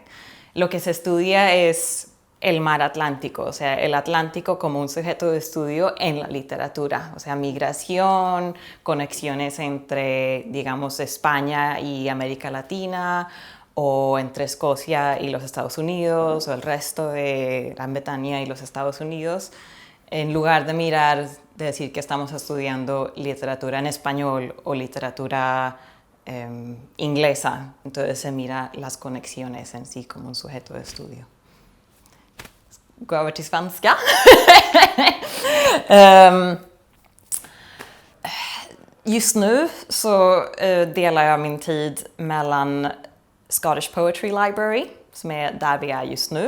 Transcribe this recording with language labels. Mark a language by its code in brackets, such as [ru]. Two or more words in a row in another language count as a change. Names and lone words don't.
[es] Lo que se estudia es el mar Atlántico, o sea, el Atlántico como un sujeto de estudio en la literatura, o sea, migración, conexiones entre, digamos, España y América Latina, o entre Escocia y los Estados Unidos, o el resto de Gran Bretaña y los Estados Unidos, en lugar de decir que estamos estudiando literatura en español o literatura inglesa. Entonces se mira las conexiones en sí como un sujeto de estudio. [sv] Gå över till svenska. Just nu så delar jag min tid mellan Scottish Poetry Library, som är där vi är just nu.